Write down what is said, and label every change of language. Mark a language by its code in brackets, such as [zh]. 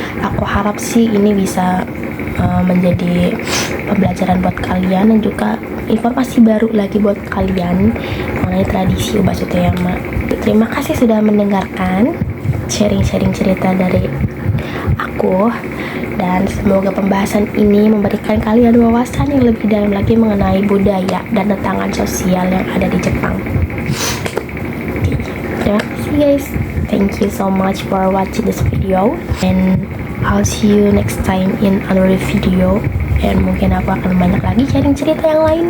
[id] Aku harap sih ini bisa menjadi pembelajaran buat kalian dan juga informasi baru lagi buat kalian mengenai tradisi Ubasuteyama. Terima kasih sudah mendengarkan sharing cerita dari aku, dan semoga pembahasan ini memberikan kalian wawasan yang lebih dalam lagi mengenai budaya dan tantangan sosial yang ada di Jepang. Terima kasih guys. [en] Thank you so much for watching this video, and I'll see you next time in another video. [id] dan mungkin aku akan banyak lagi sharing cerita yang lain.